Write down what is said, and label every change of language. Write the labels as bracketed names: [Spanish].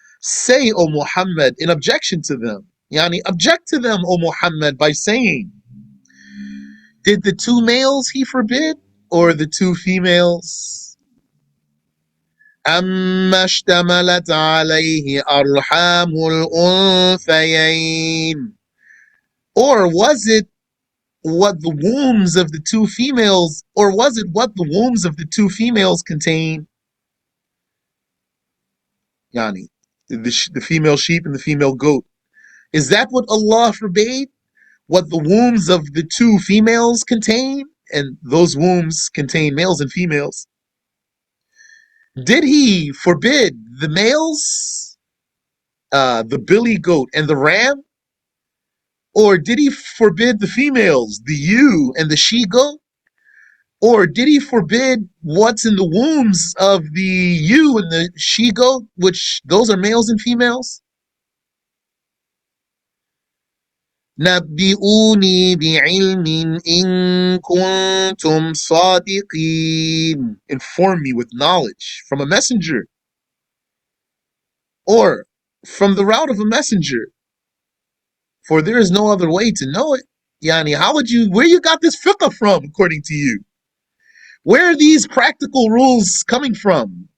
[English] Say, O Muhammad, in objection to them. Yani, object to them, O Muhammad, by saying, did the 2 males he forbid, or the 2 females? [Arabic] أما اشتملت عليه أرحام الأنثيين. [English] Or was it what the wombs of the 2 females, or was it what the wombs of the 2 females contain? Yani, the female sheep and the female goat. Is that what Allah forbade? What the wombs of the 2 females contain? And those wombs contain males and females. Did he forbid the males, the billy goat and the ram? Or did he forbid the females, the ewe and the she goat? Or did he forbid what's in the wombs of the ewe and the she goat, which those are males and females? [Arabic] نبئوني بعلم إن كنتم صادقين. [English] Inform me with knowledge from a messenger or from the route of a messenger, for there is no other way to know it. Yani, where you got this fiqh from, according to you? Where are these practical rules coming from?